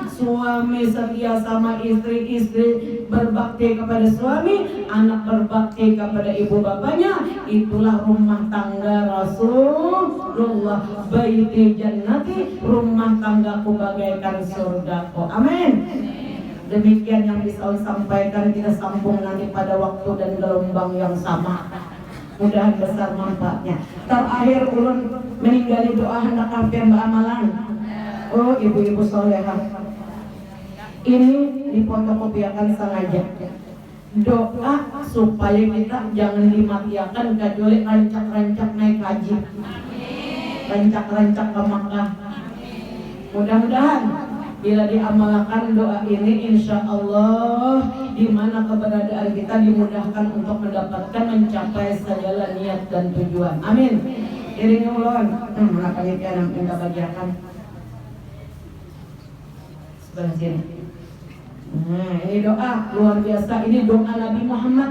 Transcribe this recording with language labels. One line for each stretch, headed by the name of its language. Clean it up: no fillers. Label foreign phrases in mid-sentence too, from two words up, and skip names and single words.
Indonesian: Suami setia sama istri, istri berbakti kepada suami, anak berbakti kepada ibu bapaknya. Itulah rumah tangga Rasulullah.
Arabic: بيتي جنتي,
Indonesian: rumah tanggaku bagaikan surgaku. Amin. Demikian yang bisa sampaikan, kita sambung nanti pada waktu dan gelombang yang sama.
Banjar: Mudahan besar manfaatnya. Terakhir ulun meninggali doa hendak hampir amalan. Oh ibu-ibu solehah, ini difotokopiakan sengaja. Doa supaya kita jangan dimatiakan kecuali rancak-rancak naik haji, rancak-rancak ke Makkah.
Indonesian: Mudah-mudahan bila diamalkan doa ini,
Arabic: إن شاء الله
Indonesian: di mana keberadaan kita dimudahkan untuk mendapatkan mencapai segala niat dan tujuan. Amin.
Banjar: Iringi ulun, mana panitia yang minta bagiakan sebelah sini.
Indonesian: Ini doa luar biasa. Ini doa Nabi Muhammad.